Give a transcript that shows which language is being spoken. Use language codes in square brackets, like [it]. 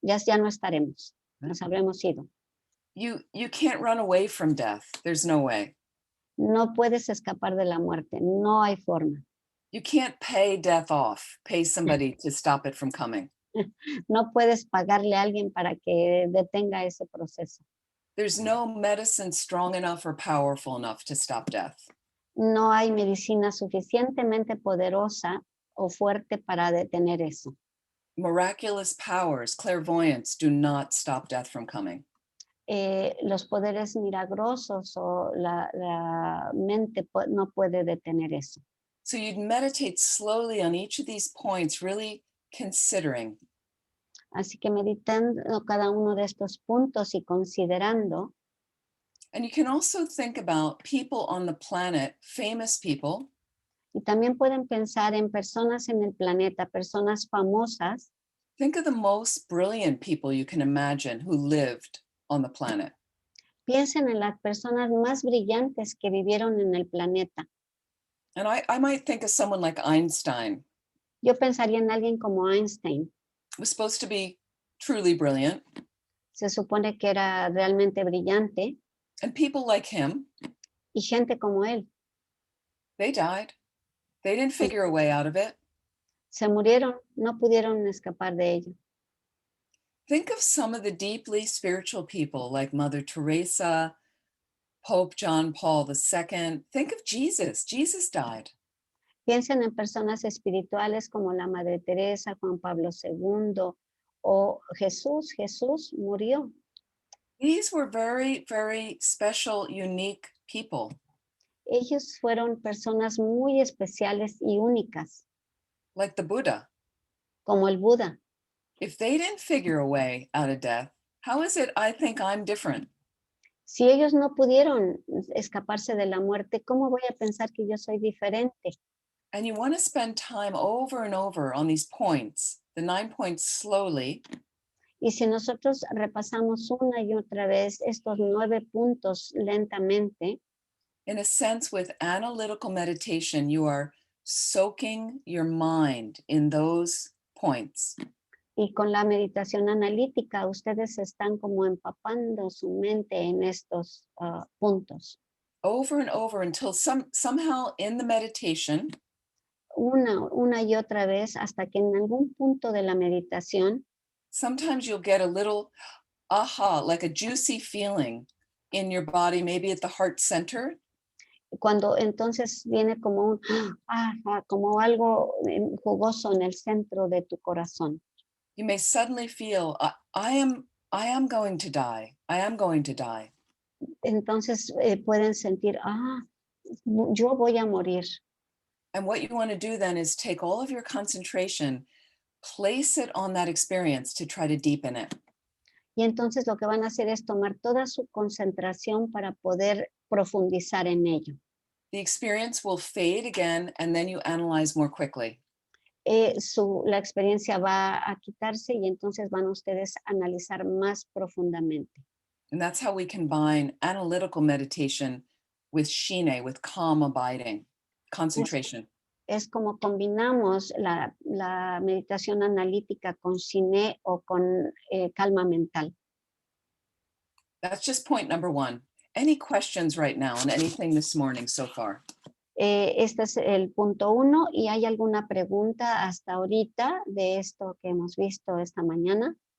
[es] Ya no estaremos, nos habremos ido. [en] You can't run away from death. There's no way. [es] No puedes escapar de la muerte, no hay forma. [en] You can't pay death off, pay somebody to stop it from coming. [es] No puedes pagarle a alguien para que detenga ese proceso. [en] There's no medicine strong enough or powerful enough to stop death. [es] No hay medicina suficientemente poderosa o fuerte para detener eso. [en] Miraculous powers, clairvoyance, do not stop death from coming. [es] Los poderes milagrosos o la mente no puede detener eso. [en] So you'd meditate slowly on each of these points, really considering. [es] Así que meditando cada uno de estos puntos y considerando. [en] And you can also think about people on the planet, famous people. [es] Y también pueden pensar en personas en el planeta, personas famosas. [en] Think of the most brilliant people you can imagine who lived on the planet. [es] Piensen en las personas más brillantes que vivieron en el planeta. [en] And I might think of someone like Einstein. [es] Yo pensaría en alguien como Einstein. [en] Was supposed to be truly brilliant. [es] Se supone que era realmente brillante. [en] And people like him. [es] Y gente como él. [en] They died. They didn't figure a way out of it. [es] Se murieron, no pudieron escapar de ello. [en] Think of some of the deeply spiritual people like Mother Teresa, Pope John Paul II. Think of Jesus. Jesus died. [es] Piensen en personas espirituales como la Madre Teresa, Juan Pablo II o Jesús. Jesús murió. [en] These were very, very special, unique people. [es] Ellos fueron personas muy especiales y únicas. [en] Like the Buddha. [es] Como el Buda. [en] If they didn't figure a way out of death, how is it I think I'm different? [es] Si ellos no pudieron escaparse de la muerte, ¿cómo voy a pensar que yo soy diferente? [en] And you want to spend time over and over on these points, the 9 points slowly. [es] Y si nosotros repasamos una y otra vez estos 9 puntos lentamente, [en] in a sense, with analytical meditation, you are soaking your mind in those points. [es] Y con la meditación analítica, ustedes están como empapando su mente en estos puntos. [en] Over and over until somehow in the meditation, [es] Una y otra vez hasta que en algún punto de la meditación, [en] sometimes you'll get a little aha, like a juicy feeling in your body, maybe at the heart center. [es] Cuando entonces viene como como algo jugoso en el centro de tu corazón. [en] You may suddenly feel, I am going to die. I am going to die. [es] Entonces pueden sentir, yo voy a morir. [en] And what you want to do then is take all of your concentration, place it on that experience to try to deepen it. [es] Y entonces lo que van a hacer es tomar toda su concentración para poder profundizar en ello. [en] The experience will fade again, and then you analyze more quickly. [es] La experiencia va a quitarse y entonces van ustedes a analizar más profundamente. [en] And that's how we combine analytical meditation with shine, with calm abiding, concentration. [es] Es como combinamos la meditación analítica con shine o con calma mental. [en] That's just point number 1. Any questions right now on anything this morning so far? [es] Este es el punto 1 y ¿hay alguna pregunta hasta ahorita de esto que hemos visto esta mañana?